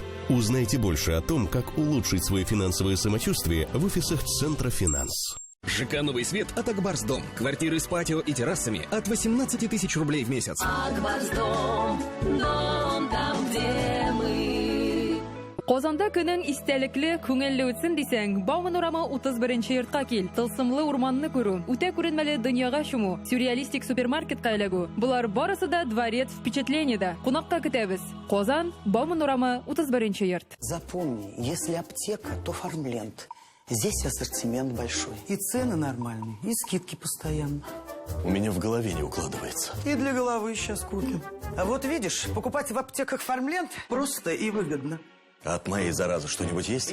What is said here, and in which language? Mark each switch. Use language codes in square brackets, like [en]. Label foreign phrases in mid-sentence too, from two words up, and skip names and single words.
[ru] Узнайте больше о том, как улучшить свое финансовое самочувствие в офисах Центра Финанс. ЖК «Новый свет» от Акбарсдом. Квартиры с патио и террасами от 18 тысяч рублей в месяц. Акбарсдом, дом там, где мы. [tt] Qozonda күнең истәлекле, күңелле үтсен дисәң, Бауманурама 31-нче йортка кил. Тылсымлы урманны күрү, үтә күренмәле дөньяга чуму, сюрреалистик супермаркетка эләгү. Булар барысы да дворец впечатлениедә. Кунакка көтәбез. Qozon, Бауманурама 31-нче йорт. [ru] Запомни, если аптека, то Фармленд. Здесь ассортимент большой. И цены нормальные, и скидки постоянно. У меня в голове не укладывается. И для головы сейчас купим. А вот видишь, покупать в аптеках Фармленд просто и выгодно. А от моей заразы что-нибудь есть?